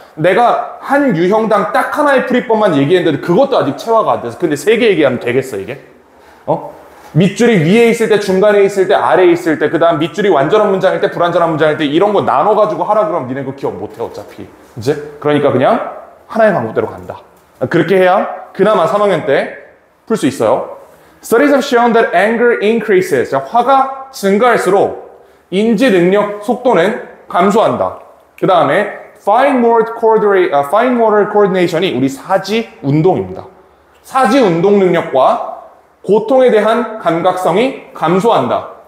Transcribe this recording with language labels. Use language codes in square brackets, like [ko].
[ko] 내가 한 유형당 딱 하나의 풀이법만 얘기했는데 그것도 아직 체화가 안 돼서. 근데 3개 얘기하면 되겠어, 이게? 밑줄이 위에 있을 때, 중간에 있을 때, 아래에 있을 때, 그 다음 밑줄이 완전한 문장일 때, 불완전한 문장일 때, 이런 거 나눠가지고 하라 그러면 니네 그거 기억 못해, 어차피. 이제? 그러니까 그냥 하나의 방법대로 간다. 그렇게 해야 그나마 3학년 때 풀 수 있어요. [en] Studies have shown that anger increases. [ko] 화가 증가할수록 인지 능력 속도는 감소한다. 그 다음에 [en] fine motor coordination [ko] 이 우리 사지 운동입니다. 사지 운동 능력과 고통에 대한 감각성이 감소한다.